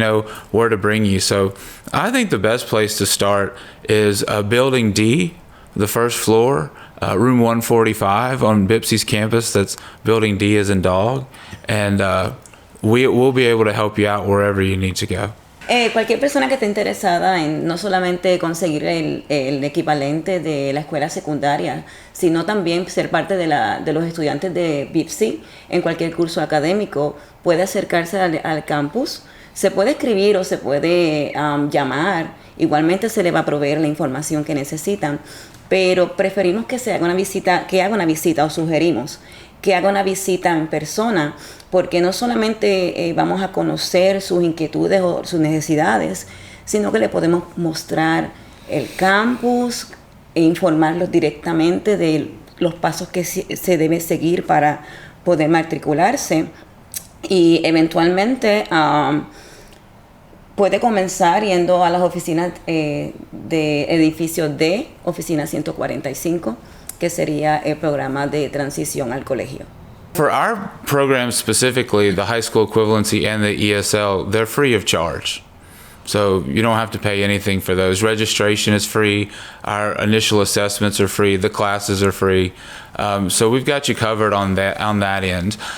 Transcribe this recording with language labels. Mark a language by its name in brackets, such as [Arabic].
[English] We know where to bring you. So I think the best place to start is Building D, the first floor, room 145 on Bpc's campus. That's Building D as in dog, and we'll be able to help you out wherever you need to go. [Spanish] Cualquier persona que esté interesada en no solamente conseguir el equivalente de la escuela secundaria, sino también ser parte de los estudiantes de Bpcc en cualquier curso académico, puede acercarse al campus. Se puede escribir o se puede llamar. Igualmente se le va a proveer la información que necesitan, pero preferimos que haga una visita, o sugerimos que haga una visita en persona, porque no solamente vamos a conocer sus inquietudes o sus necesidades, sino que le podemos mostrar el campus e informarlos directamente de los pasos que se debe seguir para poder matricularse, y eventualmente puede comenzar yendo a las oficinas de edificio D, oficina 145, que sería el programa de transición al colegio. [English] For our program specifically, the high school equivalency and the ESL, they're free of charge. So you don't have to pay anything for those. Registration is free. Our initial assessments are free. The classes are free. So we've got you covered on that end.